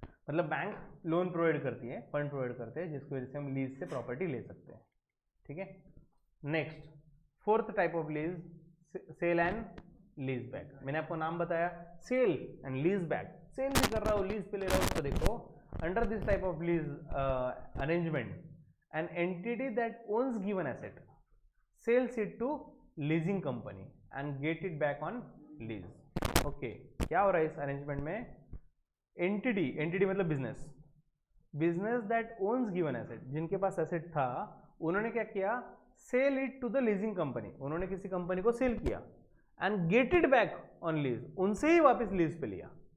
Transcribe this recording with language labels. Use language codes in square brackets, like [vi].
[hi] मतलब bank loan provide करती है, फंड प्रोवाइड करते हैं, जिसकी वजह से हम लीज से प्रॉपर्टी ले सकते हैं. ठीक है, next 4th type of lease, cell and lease back. मैंने आपको नाम बताया, cell and lease back. Cell भी कर रहा हूँ, लीज पे ले रहा हूँ. तो देखो, [en] under this type of lease arrangement, an entity that owns given asset sells it to leasing company and get it back on lease. [hi] Okay, क्या हो रहा है इस अरेंजमेंट में, एंटिटी मतलब [en] business that owns given asset, [hi] जिनके पास asset था, उन्होंने क्या किया, [en] Sell it to the leasing company. [hi] उन्होंने किसी कंपनी को सेल किया [en] and get it back on lease, [hi] उनसे ही वापस लीज पे लिया.